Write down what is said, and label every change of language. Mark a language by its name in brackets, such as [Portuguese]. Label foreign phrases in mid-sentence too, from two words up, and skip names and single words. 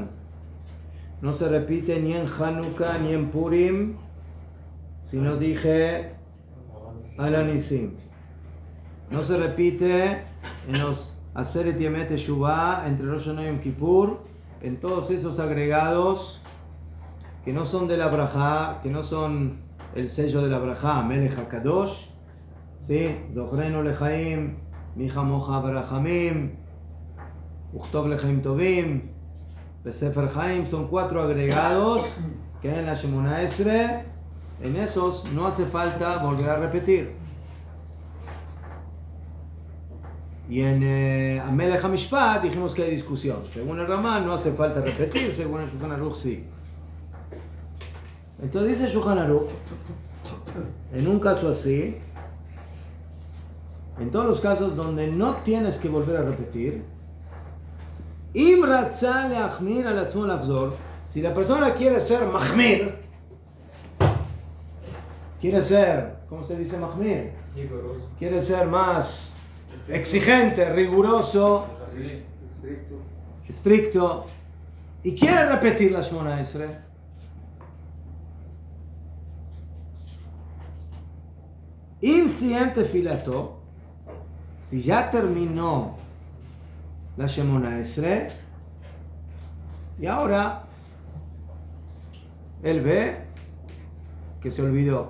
[Spanish] No se repite ni en Hanukkah ni en Purim si no dije Alanisim. No se repite en los Aseret Yemet Teshuvah entre Rosh Hashanah y Yom Kippur, en todos esos agregados que no son de la Brajá, que no son el sello de la Brajá, [Hebrew] מלך הקדוש, [Spanish] ¿sí? [Hebrew] זכרנו לחיים, מי כמוך ברחמים, וכתוב לחיים טובים, בספר חיים, [Spanish] son 4 agregados que en la Shemona Esre, en esos no hace falta volver a repetir. Y en [Hebrew] המלך המשפט [Spanish] dijimos que hay discusión. Según el Ramán no hace falta repetir, según el Shulchan Aruch sí. Entonces dice el Shulchan Aruch, en un caso así, en todos los casos donde no tienes que volver a repetir, [Hebrew] אם רצה להחמיר על עצמו לחזור, [Spanish] si la persona quiere ser mahmir, quiere ser, ¿cómo se dice mahmir? Quiere ser más exigente, riguroso, estricto, y quiere repetir la Shemona Esre, [Hebrew] אם סיים תפילתו, [Spanish] si ya terminó la Shemona Esre, y ahora él ve que se olvidó.